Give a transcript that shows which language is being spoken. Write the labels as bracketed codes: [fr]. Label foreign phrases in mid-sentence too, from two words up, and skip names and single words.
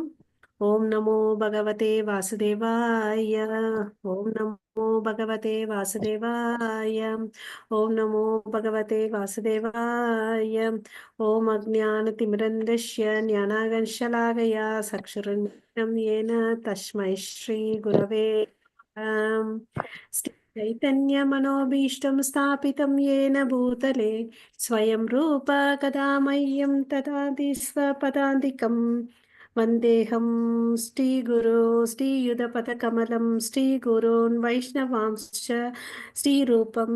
[sa] ओम् नमो भगवते वासुदेवाय. ओम् नमो भगवते वासुदेवाय. ओम् नमो भगवते वासुदेवाय. ओम् अज्ञानतिमिरन्धस्य ज्ञानाकर्षलाकया चक्षुरन्मिलितम् येन तस्मै श्री गुरवे नमः. चैतन्यमनोभीष्टं स्थापितं येन भूतले स्वयं रूप कदा मह्यं ददाति स्वपदान्तिकम् वन्देऽहं श्रीगुरो श्रीयुधपदकमलं श्रीगुरोन् वैष्णवांश्च श्रीरूपं